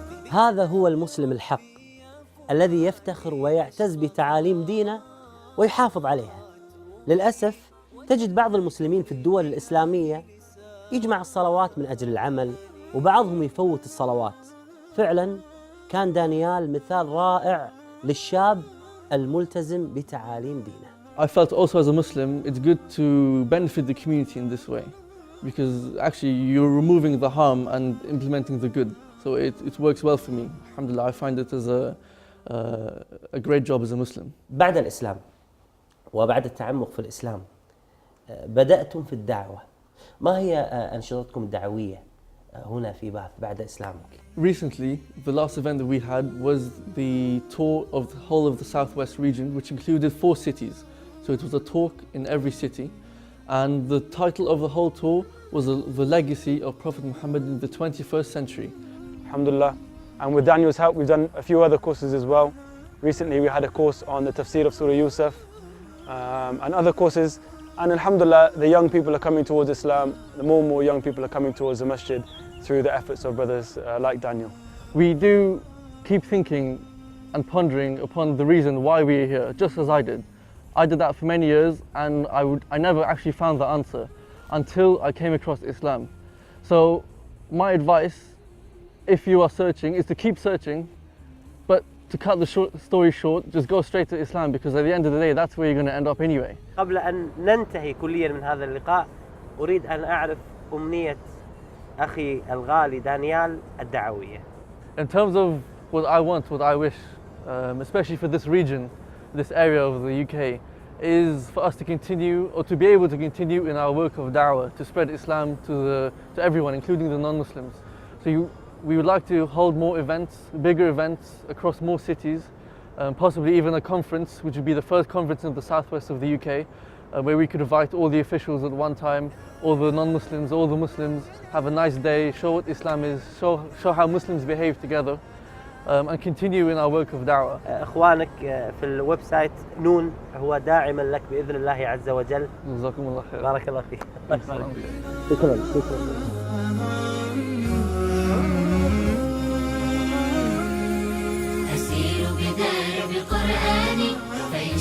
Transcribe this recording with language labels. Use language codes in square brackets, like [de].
[ar] هذا هو المسلم الحق الذي يفتخر ويعتز بتعاليم دينه ويحافظ عليها. للأسف تجد بعض المسلمين في الدول الإسلامية يجمع الصلوات من أجل العمل، وبعضهم يفوت الصلوات. فعلا كان دانيال مثال رائع للشاب الملتزم بتعاليم دينه. [en] I felt also as a Muslim, it's good to benefit the community in this way, because actually you're removing the harm and implementing the good. So it works well for me. Alhamdulillah, I find it as a great job as a Muslim. [ar] بعد الإسلام وبعد التعمق في الإسلام بدأتم في الدعوة. ما هي أنشطتكم الدعوية هنا في باث بعد إسلامك؟ [en] Recently, the last event that we had was the tour of the whole of the southwest region, which included 4 cities. So it was a talk in every city, and the title of the whole tour was the legacy of Prophet Muhammad in the 21st century. Alhamdulillah. And with Daniel's help, we've done a few other courses as well. Recently, we had a course on the tafsir of Surah Yusuf and other courses. And alhamdulillah, the young people are coming towards Islam. The more and more young people are coming towards the masjid through the efforts of brothers like Daniel. We do keep thinking and pondering upon the reason why we are here, just as I did. I did that for many years, and I never actually found the answer until I came across Islam. So my advice, if you are searching, is to keep searching, but to cut the story short, just go straight to Islam, because at the end of the day, that's where you're going to end up anyway. [ar] قبل أن ننتهي كليا من هذا اللقاء، أريد أن أعرف أمنية أخي الغالي دانيال الدعوية. [en] In terms of what I want, what I wish, especially for this region, this area of the UK, is for us to continue, or to be able to continue in our work of da'wah, to spread Islam to everyone, including the non-Muslims. So we would like to hold more events, bigger events across more cities, possibly even a conference, which would be the first conference in the southwest of the UK, where we could invite all the officials at one time, all the non-Muslims, all the Muslims, have a nice day, show what Islam is, show how Muslims behave together, and continue in our work of da'wah. [ar] إخوانك في الويب سايت نون هو داعما لك بإذن الله عز وجل. جزاكم الله خير. بارك الله فيك. شكرا. أسير بدرب القرآن فإن